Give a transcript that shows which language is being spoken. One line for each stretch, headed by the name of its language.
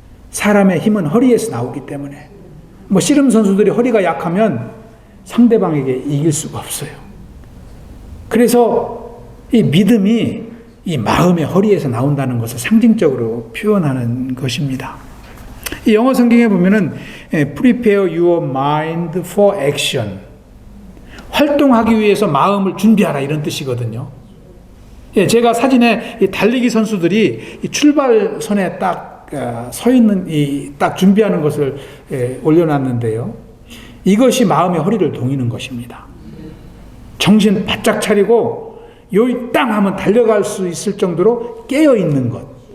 Korean: 사람의 힘은 허리에서 나오기 때문에. 씨름 선수들이 허리가 약하면 상대방에게 이길 수가 없어요. 그래서 이 믿음이 이 마음의 허리에서 나온다는 것을 상징적으로 표현하는 것입니다.
English: 이 영어 성경에 보면은 prepare your mind for action.
Korean: 활동하기 위해서 마음을 준비하라, 이런 뜻이거든요. 제가 사진에 이 달리기 선수들이 이 출발선에 딱 서 있는 딱 준비하는 것을 올려놨는데요. 이것이 마음의 허리를 동이는 것입니다. 정신 바짝 차리고 요이 땅 하면 달려갈 수 있을 정도로 깨어 있는 것.